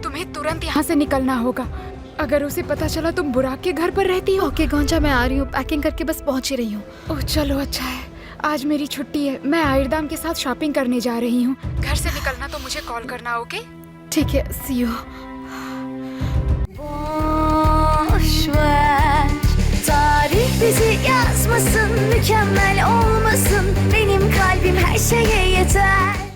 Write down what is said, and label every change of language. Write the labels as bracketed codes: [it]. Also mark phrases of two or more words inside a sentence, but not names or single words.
[hi] तुम्हें तुरंत यहाँ से निकलना होगा। अगर उसे पता चला तुम बुराक के घर पर रहती हो। ओके गोंजा, मैं आ रही हूँ। पैकिंग करके बस पहुँच ही रही हूँ। ओह चलो, अच्छा है। आज मेरी छुट्टी है। मैं आयरदाम के साथ शॉपिंग करने जा रही हूँ। घर से निकलना तो मुझे कॉल करना, ओके? ठीक है, [en] see you. [tr] Tarih bizi yazmasın, mükemmel olmasın. Benim kalbim her şeye yeter.